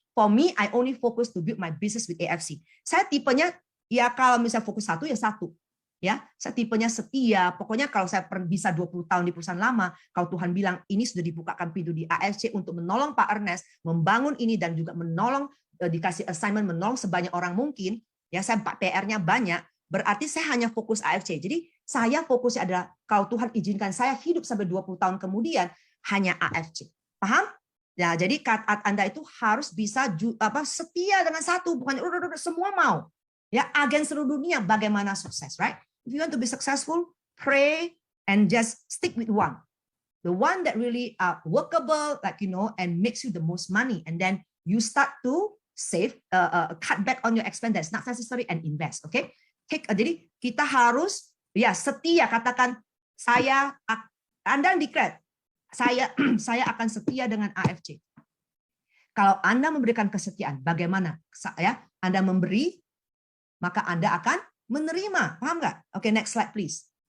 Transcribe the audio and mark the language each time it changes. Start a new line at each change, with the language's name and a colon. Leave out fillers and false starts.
English: For me, I only focus to build my business with AFC.
Indonesian: Saya tipenya ya kalau misalnya fokus satu ya satu. Ya, saya tipenya setia. Pokoknya kalau saya bisa 20 tahun di perusahaan lama, kalau Tuhan bilang ini sudah dibukakan pintu di AFC untuk menolong Pak Ernest membangun ini dan juga menolong dikasih assignment menolong sebanyak orang mungkin, ya saya PR-nya banyak, berarti saya hanya fokus AFC. Jadi saya fokusnya adalah kalau Tuhan izinkan saya hidup sampai 20 tahun kemudian hanya AFC. Paham? Ya, jadi kata Anda itu harus bisa setia dengan satu, bukan semua mau. Ya, agen seluruh dunia bagaimana sukses, right?
English: If you want to be successful, pray and just stick with one. The one that really workable, and makes you the most money. And then you start to save, cut back on your expense that's not necessary and invest.
Indonesian: Okay? Jadi kita harus setia. Katakan Anda declare saya akan setia dengan AFC. Kalau Anda memberikan kesetiaan, bagaimana? Anda memberi, maka Anda akan menerima. Paham nggak? Oke,
English: next slide please.